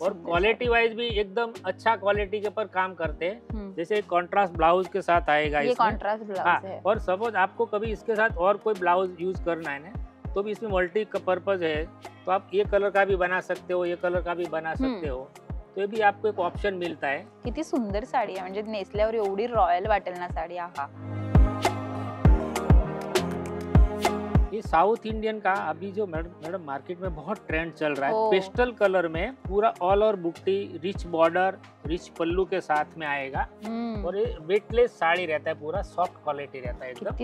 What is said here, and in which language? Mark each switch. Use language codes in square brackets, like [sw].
[hi] और quality wise भी एकदम अच्छा क्वालिटी के ऊपर काम करते हैं। जैसे कॉन्ट्रास्ट ब्लाउज के साथ आएगा, ये कॉन्ट्रास्ट ब्लाउज है। और सपोज आपको कभी इसके साथ और कोई ब्लाउज यूज करना है ना, तो भी इसमें मल्टी पर्पज है, तो आप ये कलर का भी बना सकते हो, ये कलर का भी बना सकते हो, तो ये भी आपको एक ऑप्शन मिलता है। [mr] किती सुंदर साड़ी आहे, म्हणजे नेसल्यावर एवढी रॉयल वाटेल ना साड़ी। आहा, [hi] ये साउथ इंडियन का अभी जो मैडम मार्केट में बहुत ट्रेंड चल रहा है, ओ। पेस्टल कलर में पूरा ऑल ओवर बुट्टी, रिच बॉर्डर, रिच पल्लू के साथ में आएगा, और ये वेटलेस साड़ी रहता है, पूरा सॉफ्ट क्वालिटी रहता है एकदम।